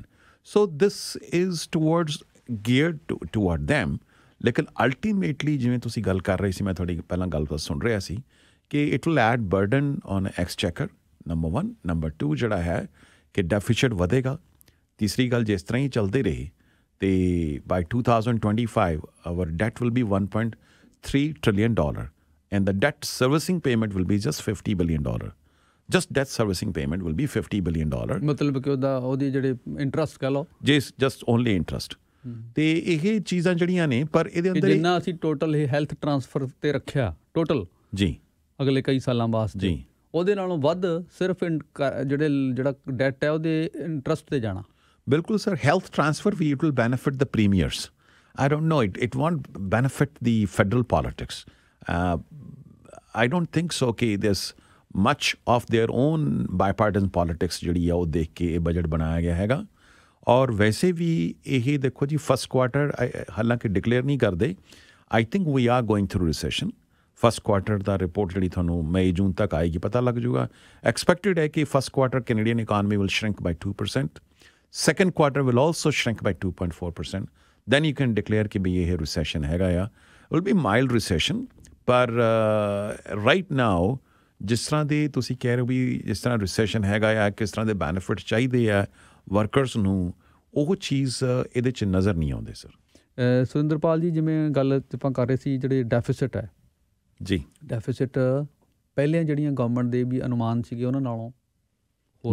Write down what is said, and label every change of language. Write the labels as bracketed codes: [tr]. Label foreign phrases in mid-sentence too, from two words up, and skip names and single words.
[en] so this is towards geared toward them. [pa] ਲੇਕਿਨ ਅਲਟੀਮੇਟਲੀ ਜਿਵੇਂ ਤੁਸੀਂ ਗੱਲ ਕਰ ਰਹੇ ਸੀ, ਮੈਂ ਤੁਹਾਡੀ ਪਹਿਲਾਂ ਗੱਲ ਸੁਣ ਰਿਹਾ ਸੀ ਕਿ [en] it will add burden on exchequer, [pa] ਨੰਬਰ 1। ਨੰਬਰ 2 ਜਿਹੜਾ ਹੈ ਕਿ ਡੈਫੀਸਿਟ ਵਧੇਗਾ। ਤੀਸਰੀ ਗੱਲ ਜਿਸ ਤਰ੍ਹਾਂ ਹੀ ਚੱਲਦੇ ਰਹੇ ਤੇ [en] by 2025 our debt will be $1.3 trillion and the debt servicing payment will be just $50 billion. Just debt servicing payment will be $50 billion. [pa] ਮਤਲਬ ਕਿ ਉਹਦੀ ਜਿਹੜੇ ਇੰਟਰਸਟ ਕਹ ਲਓ [en] just only interest. [pa] ਤੇ ਇਹ ਚੀਜ਼ਾਂ ਜਿਹੜੀਆਂ ਨੇ ਪਰ ਇਹਦੇ ਅੰਦਰ ਜਿੰਨਾ ਅਸੀਂ ਟੋਟਲ ਇਹ [en] health transfer [pa] ਤੇ ਰੱਖਿਆ ਟੋਟਲ ਜੀ ਅਗਲੇ ਕਈ ਸਾਲਾਂ ਵਾਸਤੇ ਜੀ ਉਹਦੇ ਨਾਲੋਂ ਵੱਧ ਸਿਰਫ ਜਿਹੜਾ ਡੈਟ ਹੈ ਉਹਦੇ ਇੰਟਰਸਟ ਤੇ ਜਾਣਾ। [en] ਬਿਲਕੁਲ sir, health transfer ਵੀ it will benefit the premiers. I don't know, it won't benefit the federal politics. I don't think so कि there's much of their own bipartisan politics [pa] ਜਿਹੜੀ ਆ ਉਹ ਦੇਖ ਕੇ ਇਹ ਬਜਟ ਬਣਾਇਆ ਗਿਆ ਹੈਗਾ। ਔਰ ਵੈਸੇ ਵੀ ਇਹ ਦੇਖੋ ਜੀ [en] first quarter [pa] ਹਾਲਾਂਕਿ ਡਿਕਲੇਅਰ ਨਹੀਂ ਕਰਦੇ, [en] I think we are going through recession। first quarter [pa] ਦਾ ਰਿਪੋਰਟ ਜਿਹੜੀ ਤੁਹਾਨੂੰ ਮਈ ਜੂਨ ਤੱਕ ਆਏਗੀ ਪਤਾ ਲੱਗ ਜੂਗਾ। [en] ਐਕਸਪੈਕਟਡ [pa] ਹੈ ਕਿ [en] first quarter Canadian economy will shrink by 2%, second quarter will also shrink by 2.4%। then you can declare [pa] ਕਿ ਵੀ ਇਹ recession ਹੈਗਾ ਆ। [en] It will be mild recession, [pa] ਪਰ [en] right now [pa] ਜਿਸ ਤਰ੍ਹਾਂ ਦੇ ਤੁਸੀਂ ਕਹਿ ਰਹੇ ਹੋ ਵੀ ਜਿਸ ਤਰ੍ਹਾਂ recession ਹੈਗਾ ਆ, ਕਿਸ ਤਰ੍ਹਾਂ ਦੇ benefit ਚਾਹੀਦੇ ਆ ਵਰਕਰਸ ਨੂੰ, ਉਹ ਚੀਜ਼ ਇਹਦੇ 'ਚ ਨਜ਼ਰ ਨਹੀਂ ਆਉਂਦੇ ਸਰ। ਸੁਰਿੰਦਰਪਾਲ ਜੀ, ਜਿਵੇਂ ਗੱਲ ਆਪਾਂ ਕਰ ਰਹੇ ਸੀ ਜਿਹੜੇ ਡੈਫਿਸਿਟ ਹੈ ਜੀ, ਡੈਫਿਸਿਟ ਪਹਿਲੀਆਂ ਜਿਹੜੀਆਂ ਗਵਰਨਮੈਂਟ ਦੇ ਵੀ ਅਨੁਮਾਨ ਸੀਗੇ ਉਹਨਾਂ ਨਾਲੋਂ ਹੋਰ